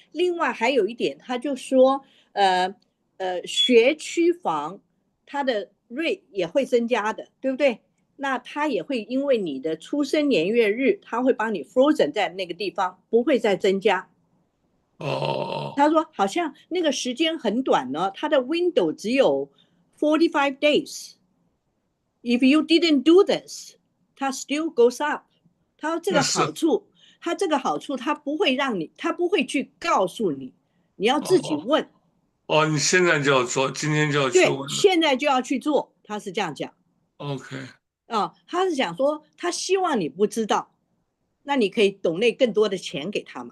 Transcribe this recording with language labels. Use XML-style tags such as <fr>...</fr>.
<zh>另外还有一点，他就说学区房它的 rate 也会增加的，对不对？那他也会因为你的出生年月日，他会帮你 frozen 在那个地方，不会再增加。他说好像那个时间很短呢，他的 window 只有</zh> <en>45 days. If you didn't do this,</en> <zh>它</zh> <en>still goes up.</en> <zh>它这个好处，它不会让你，它不会去告诉你，你要自己问。哦，你现在就要做，今天就要去问了。对，现在就要去做，他是这样讲。 OK。他是讲说，他希望你不知道，那你可以donate更多的钱给他们。</zh>